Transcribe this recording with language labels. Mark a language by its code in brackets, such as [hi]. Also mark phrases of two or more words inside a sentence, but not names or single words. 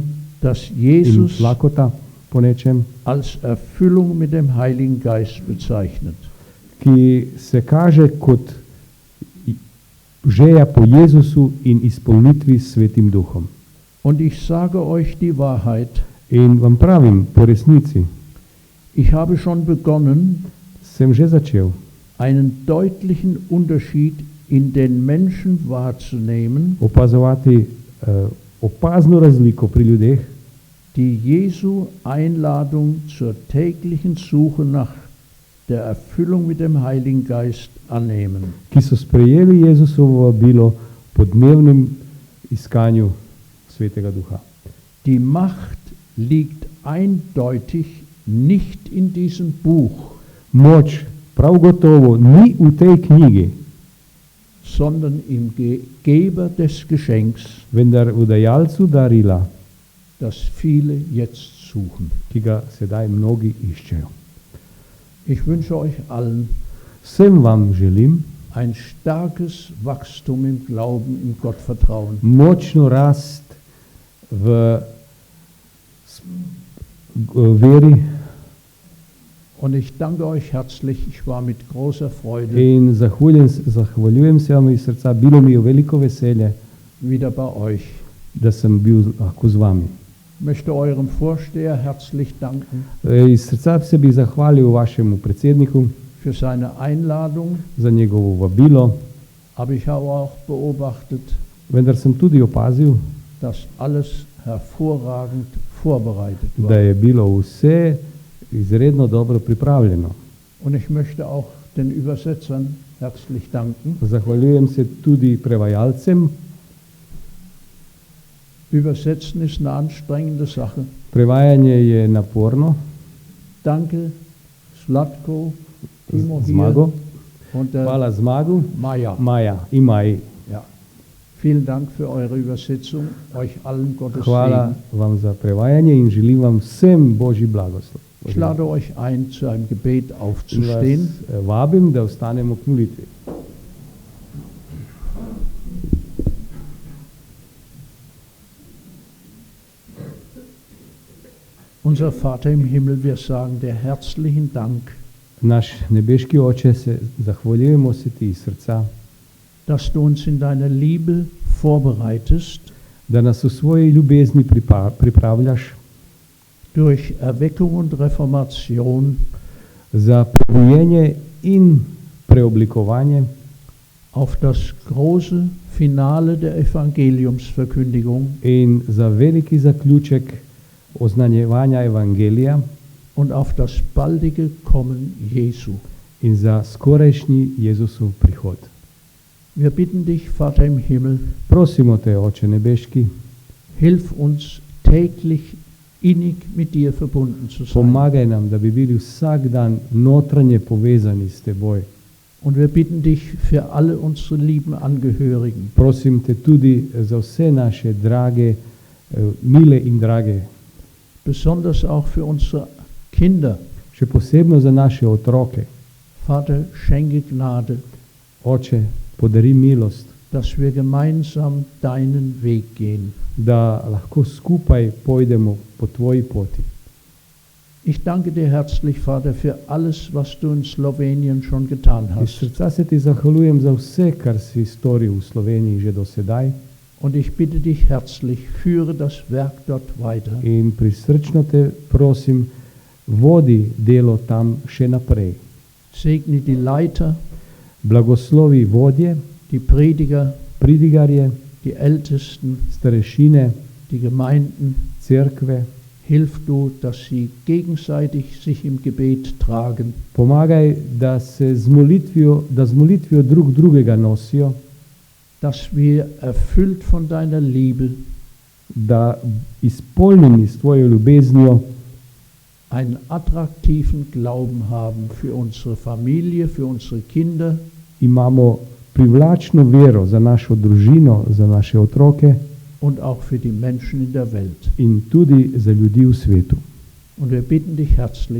[de] das in Jesus [sl] lakota po nečem, [de] als Erfüllung mit dem Heiligen Geist bezeichnet. [sl] ki se kaže kot želja po Jezusu in izpolnitvi s Svetim Duhom. [de] Und ich sage euch die Wahrheit, [sl] In vam pravim, po resnici, [de] ich habe schon begonnen, [sl] sem že začel [de] einen deutlichen Unterschied in den Menschen wahrzunehmen, [sl] opazovati opazno razliko pri ljudeh, [de] die Jesu Einladung zur täglichen Suche nach der Erfüllung mit dem Heiligen Geist annehmen. [sl] ki so sprejeli Jezusovo vabilo po dnevnem iskanju Svetega Duha. [de] Die Macht liegt eindeutig nicht in diesem Buch, [sl] Moč prav gotovo ni v tej knjigi, [de] sondern im Geber des Geschenks, [sl] vendar v dajalcu darila, [de] das viele jetzt suchen. [sl] ki ga sedaj mnogi iščejo. [de] Ich wünsche euch allen [sl] Vsem vam želim [de] ein starkes Wachstum im Glauben, im Gottvertrauen. [sl] močno rast v veri [de] Und ich danke euch herzlich, ich war mit großer Freude [sl] in zahvaljujem se vam iz srca, bilo mi je veliko veselje, [de] wieder bei euch. [sl] da sem bil lahko z vami. [de] Ich möchte eurem Vorsteher herzlich danken [sl] Iz srca se bi zahvalil vašemu predsedniku [de] für seine Einladung, [sl] za njegovo vabilo, [de] aber ich habe auch beobachtet, [sl] vendar sem tudi opazil, [de] dass alles hervorragend vorbereitet [sl] da [de] war. [sl] je bilo vse izredno dobro pripravljeno. [de] Und ich möchte auch den Übersetzern herzlich danken. [sl] Zahvaljujem se tudi prevajalcem. [de] Übersetzen ist eine anstrengende Sache. [sl] Prevajanje je naporno. [de] Danke, Zlatko, Timo hier Zmago. und der [sl] Hvala Zmagu, Maja. Maja in Maji. [de] Ja. Vielen Dank für eure Übersetzung. Euch allen Gottes [sl] Hvala [de] Segen. [sl] vam za prevajanje in želim vam vsem Božji blagoslov. [de] Ich lade euch ein, zu einem Gebet [sl] In vas [de] aufzustehen. [sl] vabim, da ostanemo k molitvi. [de] Unser Vater im Himmel, wir sagen dir herzlichen Dank, [sl] Naš nebeški Oče, se zahvaljujemo se ti iz srca, [de] dass du uns in deiner Liebe vorbereitest, [sl] da nas v svoji ljubezni pripravljaš [de] durch Erweckung und Reformation [sl] za prebujenje in preoblikovanje [de] auf das große Finale der Evangeliumsverkündigung [sl] in za veliki zaključek oznanjevanja evangelija [de] und auf das baldige Kommen Jesu. [sl] in za skorajšnji Jezusov prihod. [de] Wir bitten dich, Vater im Himmel, [sl] Prosimo te, Oče nebeški, [de] hilf uns täglich innig mit dir verbunden zu sein. [sl] pomagaj nam, da bi bili vsak dan notranje povezani s teboj. [de] Und wir bitten dich für alle unsere lieben Angehörigen, [sl] Prosim te tudi za vse naše drage, mile in drage, [de] besonders auch für unsere Kinder. [sl] še posebno za naše otroke. [de] Vater, schenke Gnade, [sl] Oče, podari milost, [de] dass wir gemeinsam deinen Weg gehen. [sl] da lahko skupaj pojdemo po tvoji poti. [de] Ich danke dir herzlich, Vater, für alles, was du in Slowenien schon getan [sl] Iz [de] hast. [sl] srca se ti zahvaljujem za vse, kar si storil v Sloveniji že do sedaj [de] Und ich bitte dich herzlich, führe das Werk dort weiter. [sl] in prisrčno te prosim, vodi delo tam še naprej. [de] Segne die Leiter, [sl] Blagoslovi vodje, [de] die Prediger, [sl] pridigarje, [de] die Ältesten, [sl] starešine, [de] die Gemeinden. [sl] cerkve. [de] Hilf du, dass sie gegenseitig sich im Gebet tragen, [sl] Pomagaj, da z molitvijo drug drugega nosijo, [de] dass wir erfüllt von deiner Liebe [sl] da izpolnjeni s tvojo ljubeznijo [de] einen attraktiven Glauben haben für unsere Familie, für unsere Kinder, [sl] imamo privlačno vero za našo družino, za naše otroke [de] und auch für die Menschen in der Welt. [sl] in tudi za ljudi v svetu. [de] Und wir bitten dich herzlich,